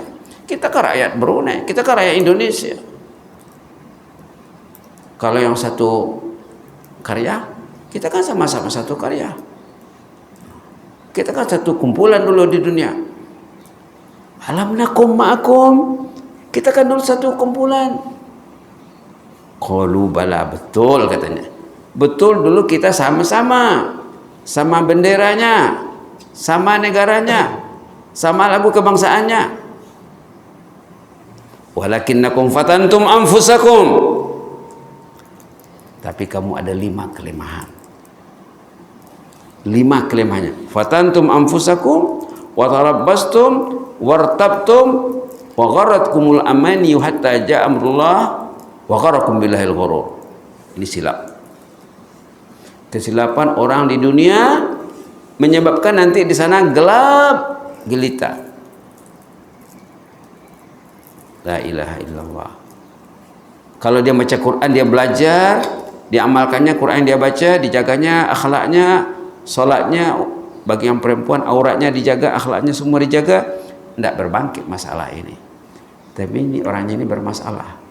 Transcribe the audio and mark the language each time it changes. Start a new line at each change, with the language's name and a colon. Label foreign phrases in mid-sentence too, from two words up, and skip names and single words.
Malay: Kita kan rakyat Brunei, kita kan rakyat Indonesia. Kalau yang satu karya, kita kan sama-sama satu karya. Kita kan satu kumpulan dulu di dunia.
Arabic: ألم نكن معكم.
Malay: Kita kan dulu satu kumpulan.
Arabic: قالوا بلى,
Malay: betul katanya. Betul dulu kita sama-sama. Sama benderanya, sama negaranya, sama lagu kebangsaannya.
Arabic: ولكنكم فتنتم أنفسكم.
Malay: Tapi kamu ada 5 kelemahan. 5 kelemahannya.
Arabic: فتنتم أنفسكم وتربصتم وارتبتم وغرتكم الأماني حتى جاء أمر الله وغركم بالله الغرور.
Malay: Ini silap. Kesilapan orang di dunia menyebabkan nanti di sana gelap gelita.
Arabic: لا إله إلا الله.
Malay: Kalau dia baca Quran, dia belajar, dia amalkannya, Quran dia baca, dijaganya akhlaknya, solatnya, bagi yang perempuan auratnya dijaga, akhlaknya semua dijaga, tidak berbangkit masalah ini. Tapi ini orangnya ini bermasalah.